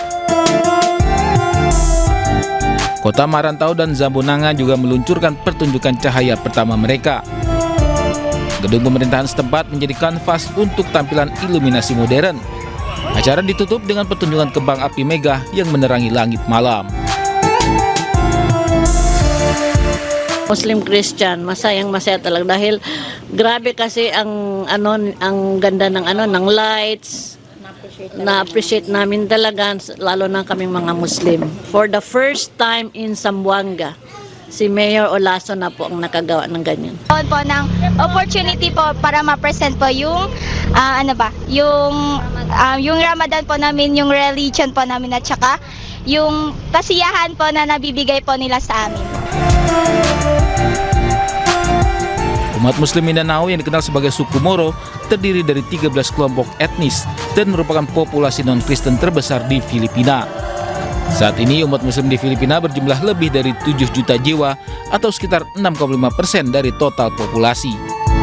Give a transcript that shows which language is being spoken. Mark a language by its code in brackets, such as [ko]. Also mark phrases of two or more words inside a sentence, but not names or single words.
[id] Kota Marantau dan Zambonanga juga meluncurkan pertunjukan cahaya pertama mereka. Gedung pemerintahan setempat menjadi kanvas untuk tampilan iluminasi modern. Acara ditutup dengan pertunjukan kembang api megah yang menerangi langit malam. [tl] Muslim Christian, masayang talaga dahil grabe kasi ang ganda ng lights. Na-appreciate namin talaga, lalo na kaming mga Muslim. [en] For the first time in Zamboanga, [tl] si Mayor Olaso na po ang nakagawa ng ganyan. Po ng opportunity po para ma-present po yung yung Ramadan po namin, yung religion po namin at saka yung kasiyahan po na nabibigay po nila sa amin. [id] Umat Muslim Mindanao yang dikenal sebagai suku Moro terdiri dari 13 kelompok etnis dan merupakan populasi non-Kristen terbesar di Filipina. Saat ini umat Muslim di Filipina berjumlah lebih dari 7 juta jiwa atau sekitar 6,5% dari total populasi.